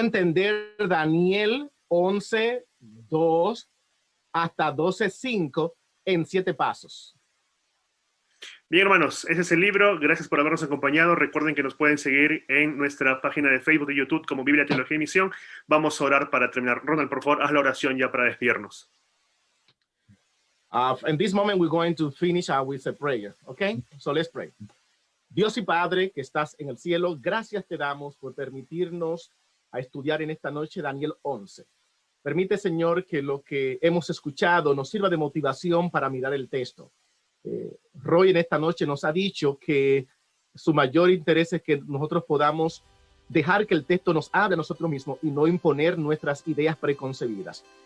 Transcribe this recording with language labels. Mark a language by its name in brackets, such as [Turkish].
[Spanish] entender Daniel 11:2 hasta 12:5 en 7 pasos? Bien, hermanos, ese es el libro. Gracias por habernos acompañado. Recuerden que nos pueden seguir en nuestra página de Facebook y YouTube como Biblia, Teología y Misión. Vamos a orar para terminar. Ronald, por favor, haz la oración ya para despedirnos. [English] In this moment, we're going to finish with a prayer, okay? So let's pray. [Spanish] Dios y Padre que estás en el cielo, gracias te damos por permitirnos a estudiar en esta noche Daniel 11. Permite, Señor, que lo que hemos escuchado nos sirva de motivación para mirar el texto. Roy en esta noche nos ha dicho que su mayor interés es que nosotros podamos dejar que el texto nos hable a nosotros mismos y no imponer nuestras ideas preconcebidas.